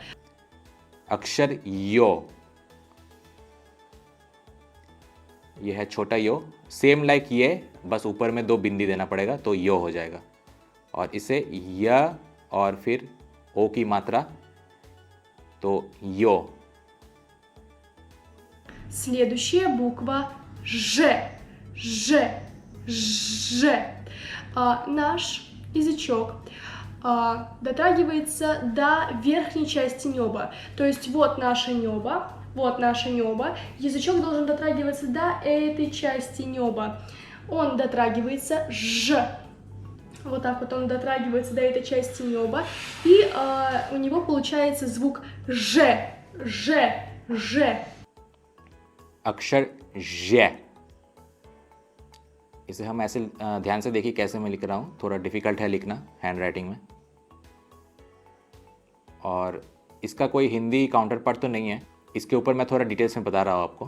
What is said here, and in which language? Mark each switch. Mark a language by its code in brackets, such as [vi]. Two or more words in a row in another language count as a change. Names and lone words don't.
[hi] अक्षर यो, ये है छोटा यो, [en] same like [hi] ये, बस ऊपर में 2 बिंदी देना पड़ेगा तो यो हो जाएगा, और इसे य और फिर ओ की मात्रा, तो यो। [ru] Следующая буква Ж. Ж. Ж. Наш язычок дотрагивается до верхней части неба. То есть вот наше небо, язычок должен дотрагиваться до этой части неба. Он дотрагивается Ж. Вот так вот он дотрагивается до этой части неба, и у него получается звук Ж. Ж. Ж. [hi] अक्षर ज, इसे हम ऐसे ध्यान से देखिए कैसे मैं लिख रहा हूँ, थोड़ा डिफ़िकल्ट है लिखना [en] hand writing [hi] में, और इसका कोई हिंदी [en] counter part [hi] तो नहीं है, इसके ऊपर मैं थोड़ा डिटेल्स में बता रहा हूँ आपको।